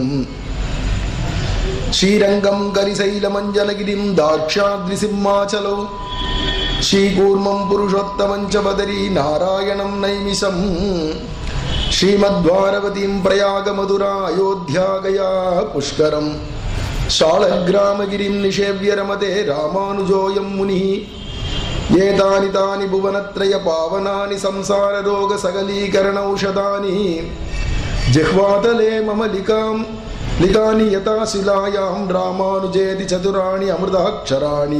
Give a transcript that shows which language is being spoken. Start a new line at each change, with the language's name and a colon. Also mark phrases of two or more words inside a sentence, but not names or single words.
Sanskrit: श्रीरङ्गं करिशैलमञ्जनगिरिं तार्क्ष्याद्रिसिंहाचलौ श्रीकूर्मं पुरुषोत्तमञ्च बदरी नारायणं नैमिषम्. श्रीमद्द्वारवतीं प्रयाग मथुरा अयोध्या गया पुष्करम् शालग्रामगिरिं निषेव्य रमते रामानुजोऽयं मुनिः. एतानि तानि भुवनत्रय पावनानि संसार रोग सकलीकरणौषधानि जिह्वातले मम लिकानि यथा शिलायां रामानुजेति चतुराणि अमृताक्षराणि.